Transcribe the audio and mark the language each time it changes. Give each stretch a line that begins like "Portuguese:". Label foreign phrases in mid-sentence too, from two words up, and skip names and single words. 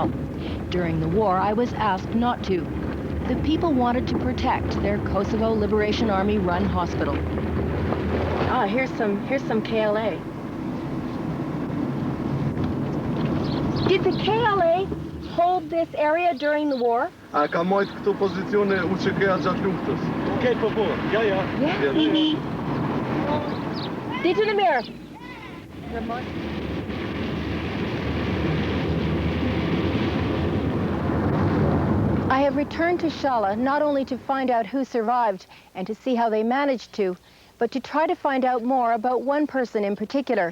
English: During the war, I was asked not to. The people wanted to protect their Kosovo Liberation Army run hospital. Ah, here's some KLA. Did the KLA hold this area during the war?
Albanian: A ka mojt këto pozicione UÇK-ja gjatë luftës. Okej, po. Ja. Dito na mirror.
English: I have returned to Shala not only to find out who survived and to see how they managed to, but to try to find out more about one person in particular.